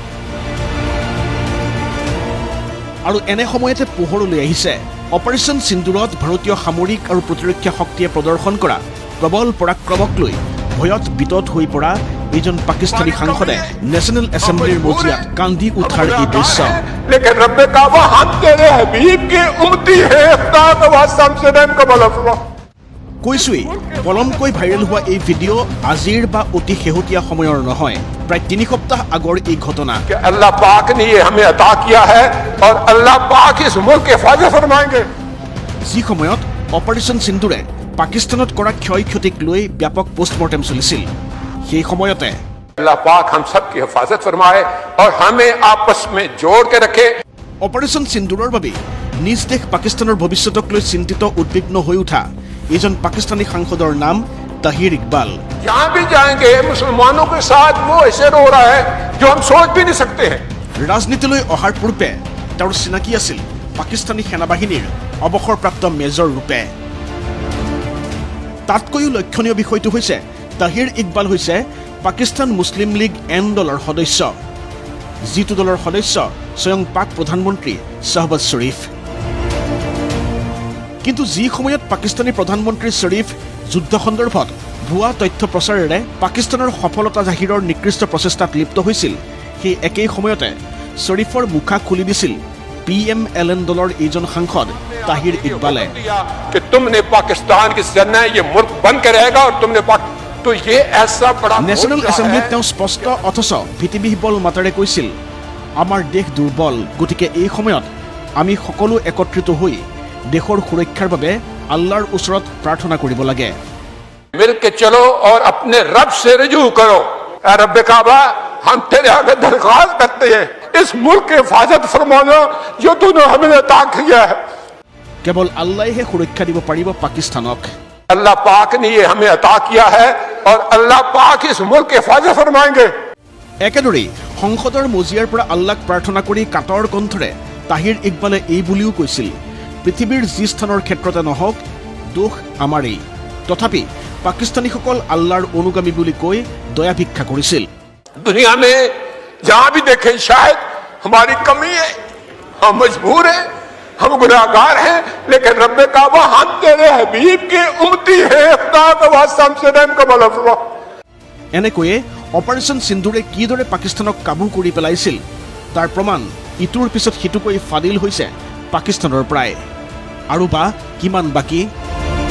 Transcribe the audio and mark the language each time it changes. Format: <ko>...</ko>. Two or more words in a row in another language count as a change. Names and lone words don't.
<as>আৰু এনে সময়তে পোহৰলৈ আহিছে অপাৰেশ্যন সিন্দুৰত ভাৰতীয় সামৰিক আৰু প্ৰতিৰক্ষা শক্তিয়ে প্ৰদৰ্শন কৰা প্ৰবল পৰাক্ৰমক লৈ ভয়ত বিতত হৈ পৰা এজন পাকিস্তানী সাংসদে নেশ্যনেল এছেম্বলিৰ মজিয়াত কান্দি উঠাৰ এই দৃশ্য।</as> <ur>لیکن ربِ کعبہ ہم تیرے حبیب کی امتی ہے. خدا کا واسطہ ہم سے رحم کا بھلا فرما.</ur> <as>কৈছোৱেই পলমকৈ ভাইৰেল হোৱা এই ভিডিঅ' আজিৰ বা অতি শেহতীয়া সময়ৰ নহয়, প্ৰায় ৩ সপ্তাহ আগৰ এই ঘটনা।</as> <ur>کہ اللہ پاک نے یہ ہمیں عطا کیا ہے اور اللہ پاک اس ملک کے حفاظت فرمائیں گے.</ur> <as>যি সময়ত অপাৰেশ্যন সিন্দুৰে পাকিস্তানত কৰা ক্ষয় ক্ষতিক লৈ ব্যাপক পোষ্টমৰ্টেম চলিছিল, সেই সময়তে</as> <ur>اللہ پاک ہم سب کی حفاظت فرمائے اور ہمیں آپس میں جوڑ کے رکھے.</ur> <as>অপাৰেশ্যন সিন্দুৰৰ বাবে নিজ দেশ পাকিস্তানৰ ভৱিষ্যতক লৈ চিন্তিত উদ্বিগ্ন হৈ উঠা এজন পাকিস্তানী সাংসদৰ নাম তাহিৰ ইকবাল।</as> <ur>جہاں بھی جائیں گے مسلمانوں کے ساتھ وہ ایسے رو رہا ہے جو ہم سوچ بھی نہیں سکتے ہیں.</ur> <as>ৰাজনীতিলৈ অহাৰ পূৰ্বে তেওঁৰ চিনাকি আছিল পাকিস্তানী সেনাবাহিনীৰ অৱসৰপ্ৰাপ্ত মেজৰ ৰূপে। তাতকৈও লক্ষণীয় বিষয়টো হৈছে তাহিৰ ইকবাল হৈছে পাকিস্তান মুছলিম লীগ এন দলৰ সদস্য, যিটো দলৰ সদস্য স্বয়ং পাক প্ৰধানমন্ত্ৰী শ্বাহবাজ শ্বৰীফ। কিন্তু যি সময়ত পাকিস্তানী প্ৰধানমন্ত্ৰী শ্বৰীফ যুদ্ধ সন্দৰ্ভত ভুৱা তথ্য প্ৰচাৰেৰে পাকিস্তানৰ সফলতা জাহিৰৰ নিকৃষ্ট প্ৰচেষ্টাত লিপ্ত হৈছিল, সেই একেই সময়তে শ্বৰীফৰ মুখা খুলি দিছিল PMLN দলৰ এইজন সাংসদ তাহিৰ ইকবালে।</as> <ur>کہ تم نے پاکستان کی سینا یہ ملک بن کے رہے گا اور تم نے تو یہ ایسا بڑا</ur> <as>নেশ্যনেল এছেম্বলিত তেওঁ স্পষ্ট অথচ ভীতিবিহ্বল মাতেৰে কৈছিল, আমাৰ দেশ দুৰ্বল, গতিকে এই সময়ত আমি সকলো একত্ৰিত হৈ দেশৰ সুৰক্ষাৰ বাবে আল্লাহৰ ওচৰত প্ৰাৰ্থনা কৰিব লাগে।</as> <ur>مل کے چلو اور اپنے رب سے رجوع کرو. اے ربِ کعبہ ہم تیرے آگے درخواست کرتے ہیں، اس ملک کی حفاظت فرمانا جو تو نے ہمیں عطا کیا ہے.</ur> <as>কেৱল আল্লাহে সুৰক্ষা দিব পাৰিব পাকিস্তানক।</as> <ur>اللہ پاک نے یہ ہمیں عطا کیا ہے اور اللہ پاک اس ملک کی حفاظت فرمائیں گے.</ur> <as>একেদৰেই সংসদৰ মজিয়াৰ পৰা আল্লাহক প্ৰাৰ্থনা কৰি কাতৰ কণ্ঠৰে তাহিৰ ইকবালে এই বুলিও কৈছিল, পৃথিৱীৰ যি স্থানৰ ক্ষেত্ৰতে নহওক দোষ আমাৰেই। তথাপি পাকিস্তানীসকল আল্লাহৰ অনুগামী বুলি কৈ দয়া ভিক্ষা কৰিছিল।</as> <ur>دنیا میں جہاں بھی دیکھیں شاید ہماری کمی ہے، ہم مجبور ہیں، ہم گناہگار ہیں، لیکن ربِ کعبہ ہم تیرے حبیب کی امتی ہے. خدا کا واسطہ ہم سے رحم کا بھلا فرما.</ur> <as>এনেকৈয়ে অপাৰেশ্যন সিন্দুৰে কিদৰে পাকিস্তানক কাবু কৰি পেলাইছিল তাৰ প্ৰমাণ ইটোৰ পিছত সিটোকৈ ফাদিল হৈছে পাকিস্তানৰ পৰাই। আৰু বা কিমান বাকী</as>